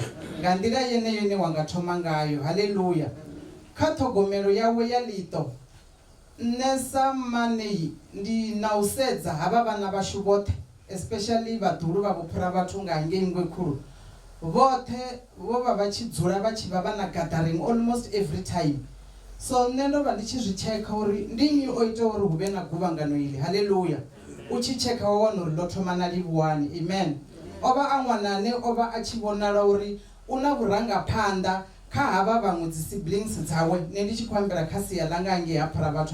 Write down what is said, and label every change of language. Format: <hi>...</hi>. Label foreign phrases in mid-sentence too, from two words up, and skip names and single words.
<ve>Nga nḓila yeneyo ine wanga thoma ngayo. Haleluya. Kha ṱhogomelo yawe ya ḽiṱo, nṋe sa mane ndi na u sedza havha vhana vhashu vhoṱhe, especially vhaḓulu vha vhuphura vhathu nga ngei Ngwe Khulu, vhoṱhe vho vha vha tshi dzula vha tshi vha vha na</ve> <en>gathering almost every time.</en> <ve>So nṋe ndo vha ndi tshi zwi tshekha uri ndi nnyi o ita uri hu vhe na guvhangano iḽi. Haleluya. U tshi tshekha wa wana uri ḽo thoma na Livhuwani. Amen. O vha a ṅwana ane o vha a tshi vhonala uri u na vhurangaphanḓa kha havha vhaṅwe dzi siblings dzawe. Nṋe ndi tshi khou ambela kha sia ḽa nga hangei ha phura vhathu.</ve>